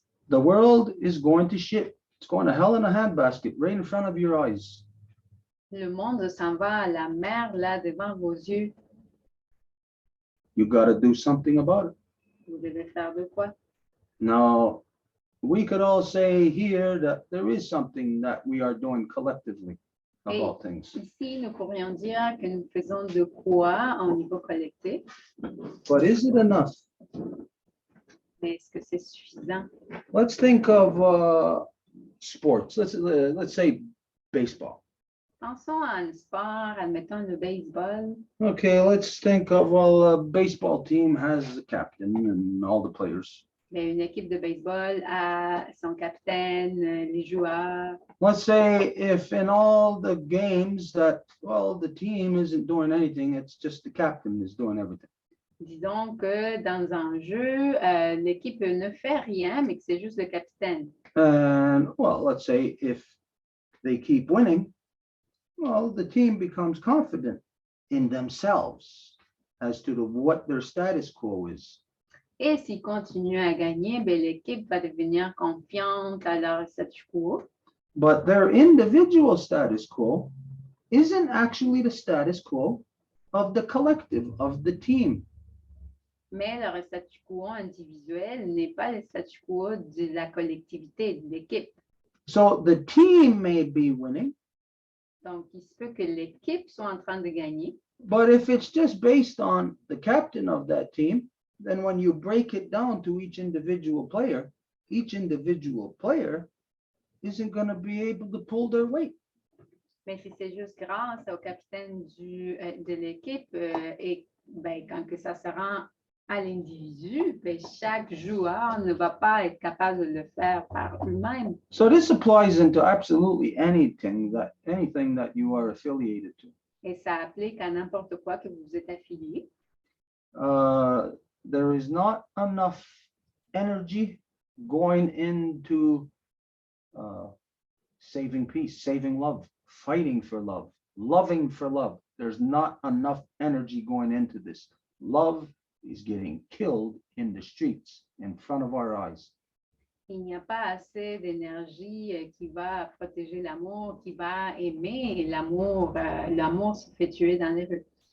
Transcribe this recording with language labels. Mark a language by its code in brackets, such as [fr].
[en] The world is going to shit. It's going to hell in a handbasket right in front of your eyes. [fr] Le monde s'en va à la mer, là, devant vos yeux. [en] You got to do something about it. [fr] Vous devez faire de quoi? [en] Now, we could all say here that there is something that we are doing collectively about things. [fr] Ici, nous pourrions dire que nous faisons de quoi au niveau collectif, [en] But is it enough? [fr] mais est-ce que c'est suffisant? [en] Let's think of sports. Let's say baseball. [fr] Pensons à un sport, admettons le baseball. [en] Okay, let's think of, well, a baseball team has a captain and all the players. [fr] Mais une équipe de baseball a son capitaine, les joueurs. [en] Let's say if in all the games that, well, the team isn't doing anything, it's just the captain is doing everything. [fr] Disons que dans un jeu, l'équipe ne fait rien, mais que c'est juste le capitaine. [en] And, well, let's say if they keep winning, well, the team becomes confident in themselves as to what their status quo is. [fr] Et s'ils continuent à gagner, ben, l'équipe va devenir confiante à leur statu quo. [en] But their individual status quo isn't actually the status quo of the collective, of the team. [fr] Mais leur statu quo individuel n'est pas le statu quo de la collectivité, de l'équipe. [en] So the team may be winning, [fr] Donc, il se peut que l'équipe soit en train de gagner. [en] but if it's just based on the captain of that team, then when you break it down to each individual player isn't going to be able to pull their weight. [fr] Mais si c'est juste grâce au capitaine de l'équipe et ben, quand que ça se rend à l'individu, ben, chaque joueur ne va pas être capable de le faire par lui-même. [en] So this applies into absolutely anything that you are affiliated to. [fr] Et ça applique à n'importe quoi que vous êtes affilié. [en] There is not enough energy going into saving peace, saving love, fighting for love, loving for love. There's not enough energy going into this. Love is getting killed in the streets in front of our eyes. [fr] Il n'y a pas assez d'énergie qui va protéger l'amour, qui va aimer l'amour. L'amour se fait tuer dans les rues.